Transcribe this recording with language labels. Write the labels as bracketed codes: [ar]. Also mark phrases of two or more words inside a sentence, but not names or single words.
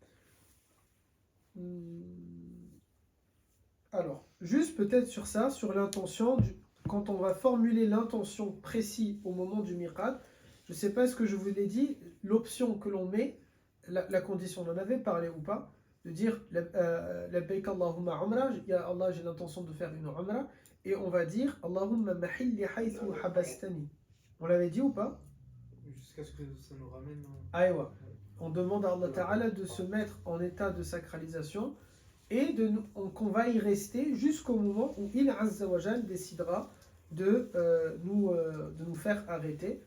[fr] Alors, juste peut-être sur ça, sur l'intention, quand on va formuler l'intention précise au moment du miqat, je ne sais pas ce que je vous l'ai dit, l'option que l'on met, la condition, on en avait parlé ou pas, de dire [ar] لبيك اللهم عمرة يا الله, [fr] j'ai l'intention de faire une umrah, et on va dire [ar] اللهم محلي حيث حبستني. [fr] On l'avait dit ou pas? Jusqu'à ce que ça nous ramène. Aïwa. On demande à [ar] الله تعالى [fr] de se mettre en état de sacralisation et qu'on va y rester jusqu'au moment où il [ar] عز وجل [fr] décidera de nous faire arrêter.